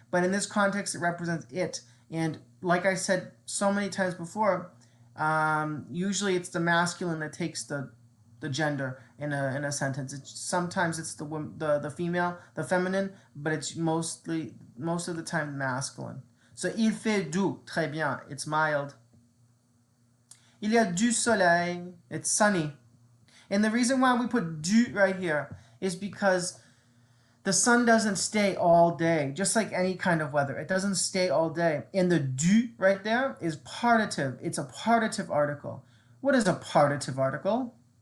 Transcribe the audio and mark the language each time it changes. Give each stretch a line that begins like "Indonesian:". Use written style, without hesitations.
English: But in this context, it represents it. And like I said so many times before, usually it's the masculine that takes the the gender in a sentence. Sometimes it's the female, the feminine, but it's most of the time masculine.
French: So il fait doux, très bien,
English: it's mild.
French: Il y a du soleil,
English: it's sunny. And the reason why we put du right here is because the sun doesn't stay all day, just like any kind of weather. It doesn't stay all day. And the du right there is partitive. It's a partitive article. What is a partitive article?